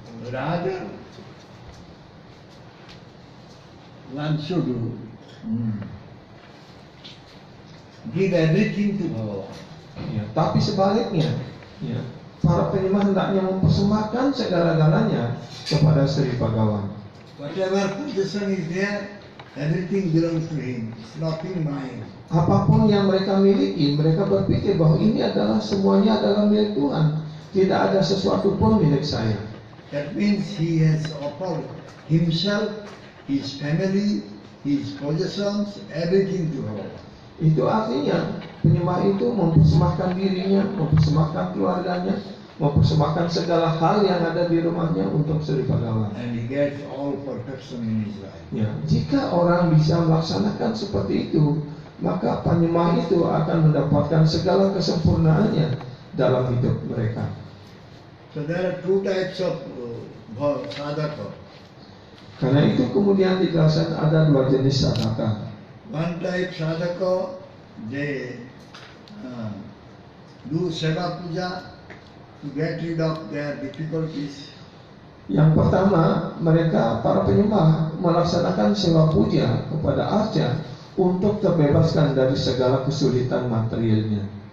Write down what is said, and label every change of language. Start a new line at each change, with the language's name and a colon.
English: Rather, one should give everything to Bhagavan.
Indonesian: Ya, tapi sebaliknya, ya, para penyembah hendaknya mempersembahkan segala-galanya kepada Sri Bhagavan.
English: Whatever possession is there, everything belongs to him. It's nothing mine.
Indonesian: Apapun yang mereka miliki, mereka berpikir bahwa ini adalah semuanya adalah milik Tuhan. Tidak ada sesuatu pun milik saya.
English: That means he has offered himself, his family, his possessions, everything to Bhagavan.
Indonesian: Itu artinya penyembah itu mempersembahkan dirinya, mempersembahkan keluarganya, mempersembahkan segala hal yang ada di rumahnya untuk Sri Bhagavan.
English: And he gets all perfection in his life.
Indonesian: Ya, jika orang bisa melaksanakan seperti itu, maka penyembah itu akan mendapatkan segala kesempurnaannya dalam hidup mereka.
English: So there are two types of sadhaka.
Indonesian: Karena itu kemudian dijelaskan ada dua jenis sadhaka.
English: One type sadhaka, they do seva puja to get rid of their difficulties.
Indonesian: Yang pertama, mereka para penyembah melaksanakan sewa puja kepada arca untuk terbebaskan dari segala kesulitan materialnya.